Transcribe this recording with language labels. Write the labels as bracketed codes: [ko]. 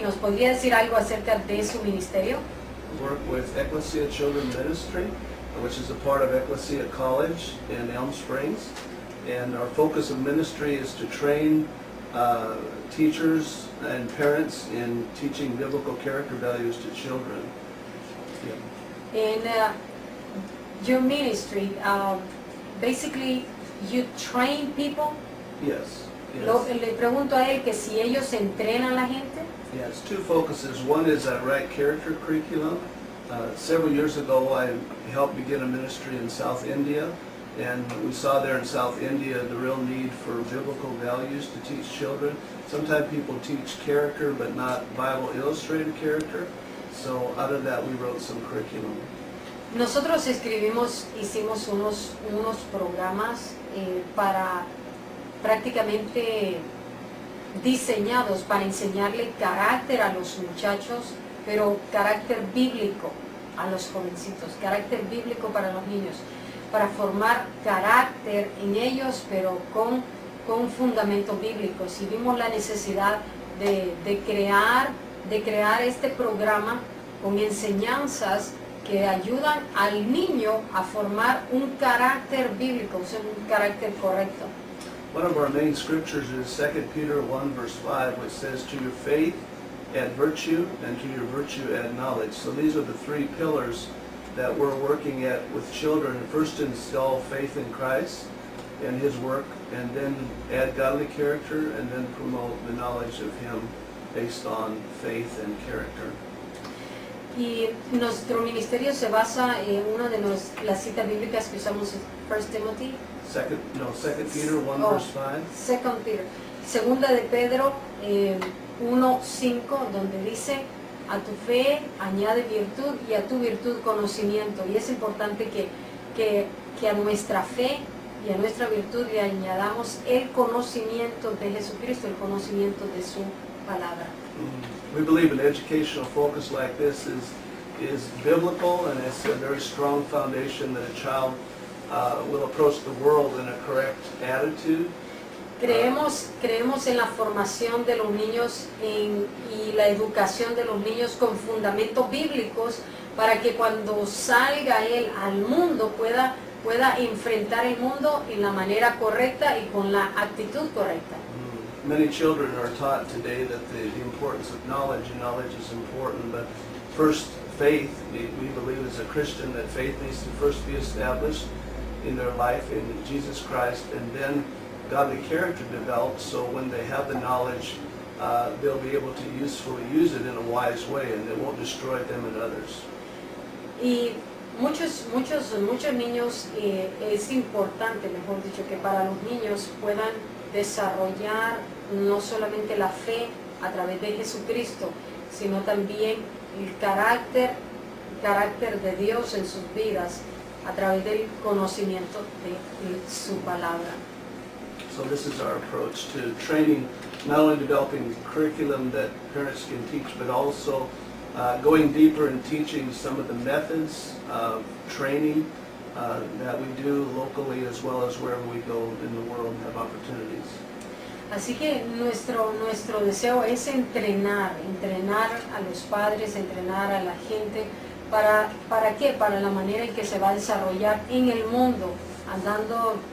[es] ¿Nos podría decir algo acerca de su ministerio? [en] We work with Ecclesia Children's Ministry, which is a part of Ecclesia College in Elm Springs. And our focus of ministry is to train teachers and parents in teaching biblical character values to children. Yeah. In your ministry, basically you train people? Yes. [es] Le pregunto a él que si ellos entrenan a la gente. [en] Yes, two focuses. One is a right character curriculum. Several years ago I helped begin a ministry in South India, and we saw there in South India the real need for biblical values to teach children. Sometimes people teach character but not Bible illustrated character, so out of that we wrote some curriculum. [es] Nosotros hicimos unos programas para prácticamente diseñados para enseñarle carácter a los muchachos, pero carácter bíblico a los jovencitos, carácter bíblico para los niños, para formar carácter en ellos, pero con fundamentos bíblicos. Y vimos la necesidad de crear este programa con enseñanzas que ayudan al niño a formar un carácter bíblico, o sea, un carácter correcto. [en] One of our main scriptures is 2 Peter 1 verse 5, which says, to your faith add virtue, and to your virtue add knowledge. So these are the three pillars that we're working at with children. First, install faith in Christ and His work, and then add godly character, and then promote the knowledge of Him based on faith and character. [es] Y nuestro ministerio se basa en una de las citas bíblicas que usamos en 1 Timothy. [en] 2 Peter 1 verse 5. 2 Peter. [es] Segunda de Pedro 1:5, donde dice, a tu fe añade virtud y a tu virtud conocimiento. Y es importante que a nuestra fe y a nuestra virtud le añadamos el conocimiento de Jesucristo, el conocimiento de su palabra. [en] We believe an educational focus like this is biblical, and it's a very strong foundation that a child will approach the world in a correct attitude. [es] Creemos en la formación de los niños y la educación de los niños con fundamentos bíblicos para que cuando salga él al mundo pueda enfrentar el mundo en la manera correcta y con la actitud correcta. [en] Many children are taught today that the importance of knowledge, and knowledge is important, but first faith, we believe as a Christian that faith needs to first be established in their life in Jesus Christ, and then godly character develops, so when they have the knowledge, they'll be able to usefully use it in a wise way, and it won't destroy them and others. [es] Y muchos niños, es importante, mejor dicho, que para los niños puedan desarrollar no solamente la fe a través de Jesucristo, sino también el carácter de Dios en sus vidas a través del conocimiento de su palabra. [en] So this is our approach to training, not only developing curriculum that parents can teach, but also going deeper and teaching some of the methods of training that we do locally as well as wherever we go in the world and have opportunities. [es] Así que nuestro deseo es entrenar a los padres, entrenar a la gente, ¿para qué? Para la manera en que se va a desarrollar en el mundo, andando